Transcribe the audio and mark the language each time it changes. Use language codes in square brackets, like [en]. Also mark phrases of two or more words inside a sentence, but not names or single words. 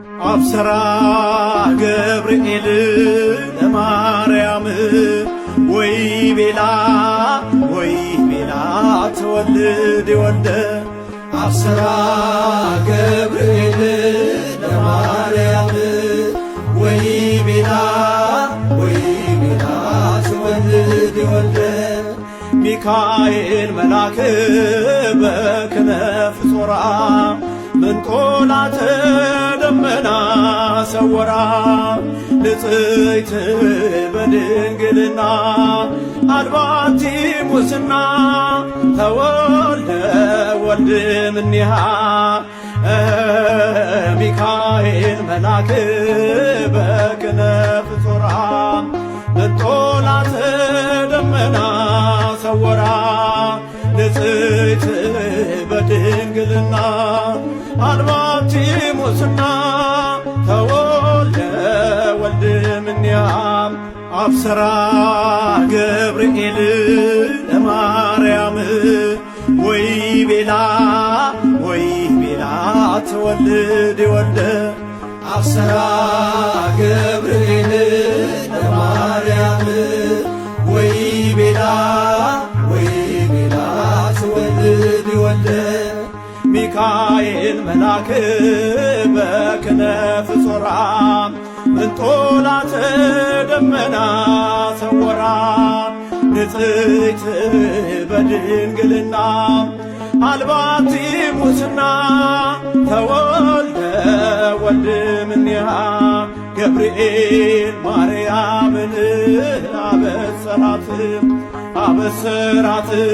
[gez] አብሰራ ገብርኤል ለማርያም ወይ ቤላ ወይ ቤላ ትወልድ ወልደ። አብሰራ ገብርኤል ለማርያም ወይ ቤላ ወይ ቤላ ትወልድ ወልደ። ሚካኤል መልአክ በክነፍ ጾራ ምንጦላተ ደመና ሰወራ። ንጽሕት በድንግልና አልባቲ ሙስና ተወልደ ወልድ እምኔሃ። ሚካኤል መልአክ በክነፍ ጾራ ምንጦላተ ደመና ሰወራ። ንጽሕት በድንግልና አልባቲ ሙስና ተወልደ ወልድ እምኔሃ። አብሰራ ገብርኤል ለማርያም ወይ ቤላ ወይ ቤላ ትወልድ ወልደ። አብሰራ ገብርኤል ለማርያም ወይ ቤላ ወይ ቤላ ትወልድ ወልደ። ሚካኤል መልአክ በክነፍ ጾራ ምንጦላተ ደመና ሰወራ። ንጽሕት በድንግልና አልባቲ ሙስና ተወልደ ወልድ እምኔሃ። [am] ገብርኤል ማርያምን አበሰራት አበሰራት